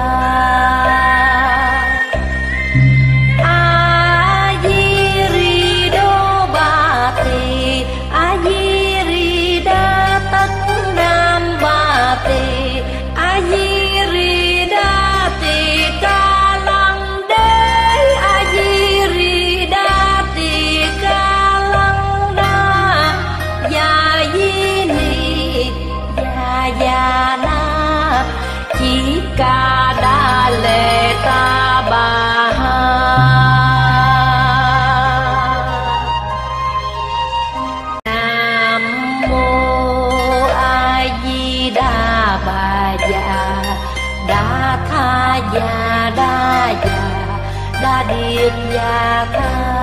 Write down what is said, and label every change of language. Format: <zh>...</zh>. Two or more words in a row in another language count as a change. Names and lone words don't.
<vi>A di ri đô ba tỳ, A di ri đa tất nam ba tỳ, A di ri đa tỳ ca lăng đế, A di ri đa tỳ ca lăng đa, ya di ni ya na chỉ ca đa lệ ta bà ha. Nam mô A Di Đà Bà Già Đa Tha Già Đa Già Đa Điệp Già Ca.</vi>